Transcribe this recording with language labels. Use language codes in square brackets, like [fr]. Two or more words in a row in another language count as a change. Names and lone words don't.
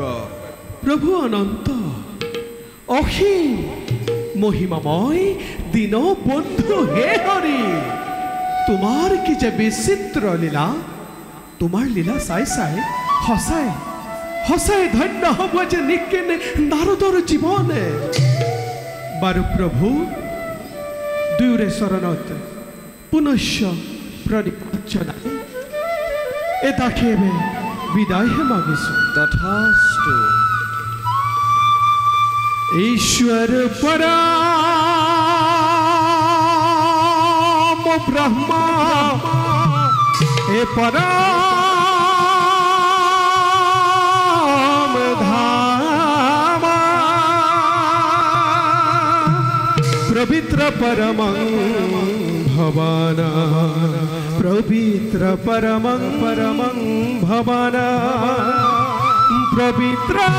[as] প্ৰভু অনন্ত অসীম মহিমাময় দীন বন্ধু হে হৰি তোমাৰ কি যে বিচিত্ৰ লীলা তোমাৰ লীলা চাই চাই সঁচাই সঁচাই ধন্য হ'ব যে নিকিনে নাৰদৰ জীৱনে বাৰু প্ৰভু দুয়োৰে চৰণত পুনশ্চ প্ৰণিপাত জনাই এটাকেবে বিদায়হে মাগিছোঁ তথাস্তু [sa] ईश्वर परम ब्रह्मा हे परम धामा पवित्र परमं भवाना पवित्र परमं भवाना पवित्र